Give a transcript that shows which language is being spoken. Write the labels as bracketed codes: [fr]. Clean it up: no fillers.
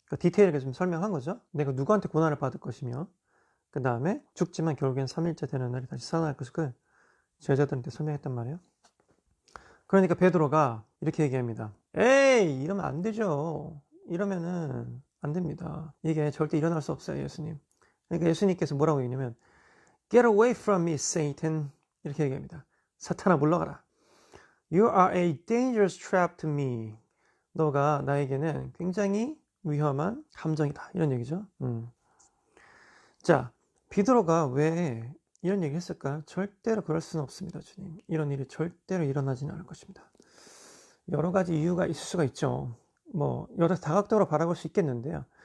[ko] 그러니까 디테일하게 좀 설명한 거죠. 내가 누구한테 고난을 받을 것이며 그 다음에 죽지만 결국엔 3일째 되는 날에 다시 살아날 것을 제자들한테 설명했단 말이에요. 그러니까 베드로가 이렇게 얘기합니다. 에이, 이러면 안 되죠. 이러면은 안 됩니다. 이게 절대 일어날 수 없어요, 예수님. 그러니까 예수님께서 뭐라고 얘기냐면 [en] Get away from me, Satan. [ko] 이렇게 얘기합니다. 사탄아, 물러가라. [en] You are a dangerous trap to me. [ko] 너가 나에게는 굉장히 위험한 함정이다. 이런 얘기죠. 자, 베드로가 왜 이런 얘기 했을까요? 절대로 그럴 수는 없습니다, 주님. 이런 일이 절대로 일어나지는 않을 것입니다. 여러 가지 이유가 있을 수가 있죠. 여러 다각도로 바라볼 수 있겠는데요.